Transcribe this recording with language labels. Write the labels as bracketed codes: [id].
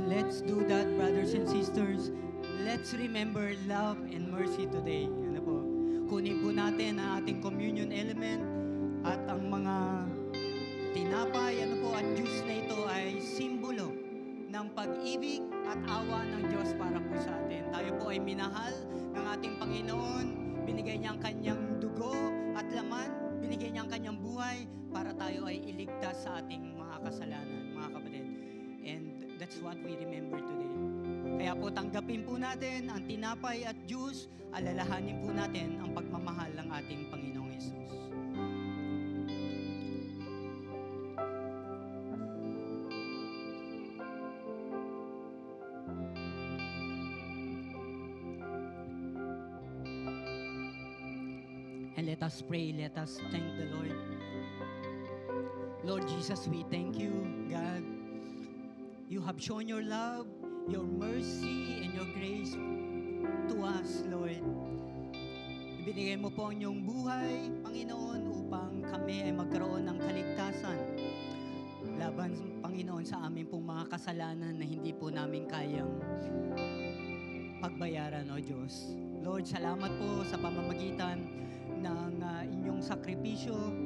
[en] Let's do that, brothers and sisters. Let's remember love and mercy today. [tl] Ano po? Kunin po natin ang ating [en] communion element [tl] at ang mga tinapay, ano po, at juice na ito ay simbolo ng pag-ibig at awa ng Diyos para po sa atin. Tayo po ay minahal ng ating Panginoon. Binigay niya ang kanyang dugo at laman. Binigay niya ang kanyang buhay para tayo ay iligtas sa ating mga kasalanan, mga kapatid. [en] And that's what we remember today. [tl] Kaya po tanggapin po natin ang tinapay at juice, alalahanin po natin ang pagmamahal ng ating Panginoong Yesus. [en] And let us pray, let us thank the Lord. Lord Jesus, we thank you, God. You have shown your love, your mercy, and your grace to us, Lord. [tl] Ibinigay mo po ang iyong buhay, Panginoon, upang kami ay magkaroon ng kaligtasan. Laban, Panginoon, sa amin pong mga kasalanan na hindi po namin kayang pagbayaran, O Diyos. Lord, salamat po sa pamamagitan ng inyong sakripisyo.